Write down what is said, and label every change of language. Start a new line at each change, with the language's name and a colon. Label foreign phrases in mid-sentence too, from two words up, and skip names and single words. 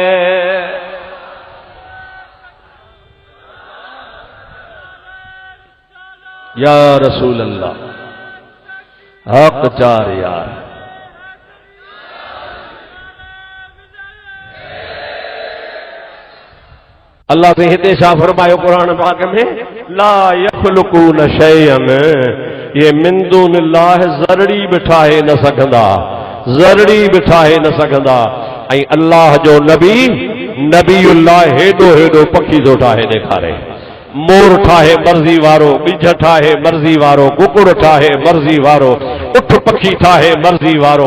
Sindhi: या रसूल अल्लाह, हक़ चार यार। अल्लाह से हिते छा फरमायो क़ुरान पाक में,
Arabic: لا يخلقون شيئا,
Sindhi: ये
Arabic: من دون الله
Sindhi: ज़रड़ी बि ठाहे न सघंदा, ज़रड़ी बि ठाहे न सघंदा। ऐं अल्लाह जो नबी नबीउल्लाह हेॾो हेॾो पखी थो ठाहे ॾेखारे, मोर ठाहे मर्ज़ी वारो, ॿिज ठाहे मर्ज़ी वारो, कुकुड़ ठाहे मर्ज़ी वारो, उठ पखी ठाहे मर्ज़ी वारो।